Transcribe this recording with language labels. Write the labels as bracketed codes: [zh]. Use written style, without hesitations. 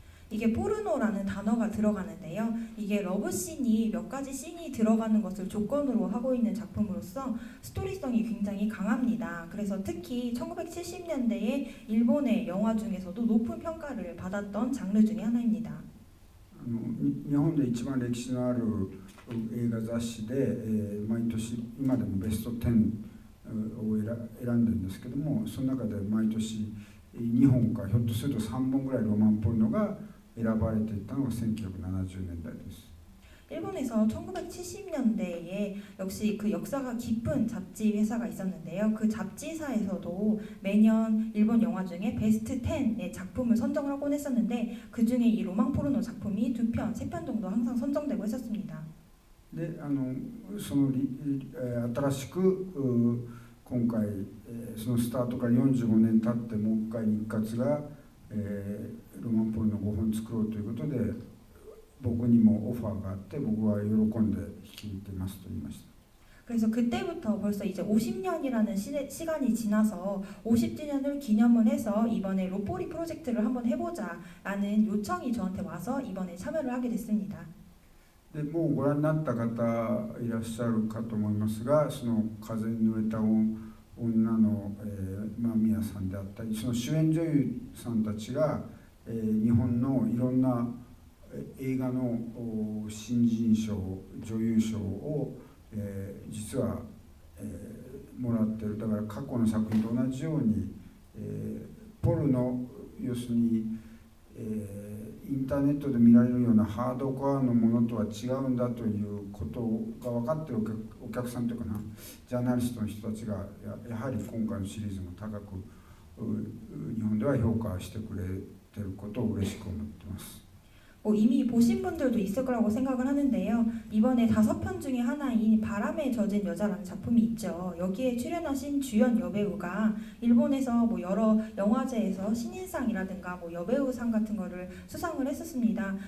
[ko] 이게 포르노라는 단어가 들어가는데요. 이게 러브씬이 몇 가지 씬이 들어가는 것을 조건으로 하고 있는 작품으로서 스토리성이 굉장히 강합니다. 그래서 특히 1970년대에 일본의 영화 중에서도 높은 평가를 받았던 장르 중에 하나입니다. [ja] 日本で一番歴史のある映画雑誌で、毎年今でもベスト10を選んでるんですけども、その中で毎年2本かひょっとすると3本ぐらいロマンポルノが選ばれていたのが1970年代です。 [ko] 일본에서 1970년대에 역시 그 역사가 깊은 잡지 회사가 있었는데요. 그 잡지사에서도 매년 일본 영화 중에 베스트 10의 작품을 선정을 하곤 했었는데, 그 중에 이 로망 포르노 작품이 2편, 3편 정도 항상 선정되고 했었습니다. [ja] でその新しく今回そのスタートから45年経ってもう一回日活が、ロマンポルノ5本作ろうということで僕にもオファーがあって、僕は喜んで引き受けますと言いました。 [ko] 그래서 그때부터 벌써 이제 50년이라는 시간이 지나서 50주년을 기념을 해서 이번에 로포리 프로젝트를 한번 해보자라는 요청이 저한테 와서 이번에 참여를 하게 됐습니다. [ja] でもうご覧になった方いらっしゃるかと思いますが、その風に濡れた女の、間宮さんであったり、その主演女優さんたちが、日本のいろんな映画の新人賞、女優賞を、実は、もらってる。だから過去の作品と同じように、ポルノ、要するに、インターネットで見られるようなハードコアのものとは違うんだということが分かっているお客さんというかな、ジャーナリストの人たちがやはり今回のシリーズも高く日本では評価してくれていることを嬉しく思っています。 [ko] 이미 보신 분들도 있을 거라고 생각을 하는데요. 이번에 5편 중에 하나인 바람에 젖은 여자라는 작품이 있죠. 여기에 출연하신 주연 여배우가 일본에서 여러 영화제에서 신인상이라든가 여배우상 같은 거를 수상을 했었습니다.